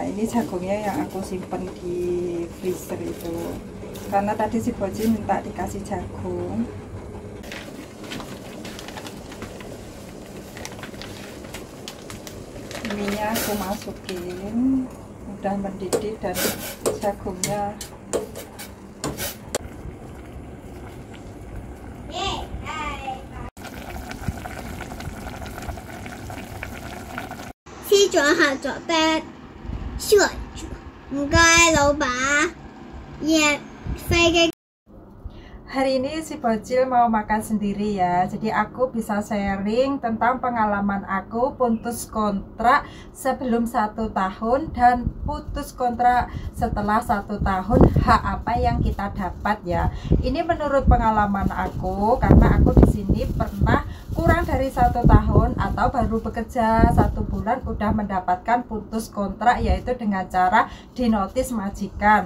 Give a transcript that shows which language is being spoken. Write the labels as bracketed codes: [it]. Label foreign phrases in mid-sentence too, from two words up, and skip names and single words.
[id] Ini jagungnya yang aku simpen di freezer itu. Karena tadi si Bocil minta dikasih jagung. Mie-nya aku masukin, udah mendidih dan jagungnya [yue] 先做下左邊，燒住，唔該老闆，熱飛機。 [id] Hari ini si Bocil mau makan sendiri ya. Jadi aku bisa sharing tentang pengalaman aku putus kontrak sebelum 1 tahun dan putus kontrak setelah 1 tahun. Hak apa yang kita dapat ya. Ini menurut pengalaman aku, karena aku di sini pernah kurang dari 1 tahun atau baru bekerja 1 bulan udah mendapatkan putus kontrak, yaitu dengan cara dinotis majikan.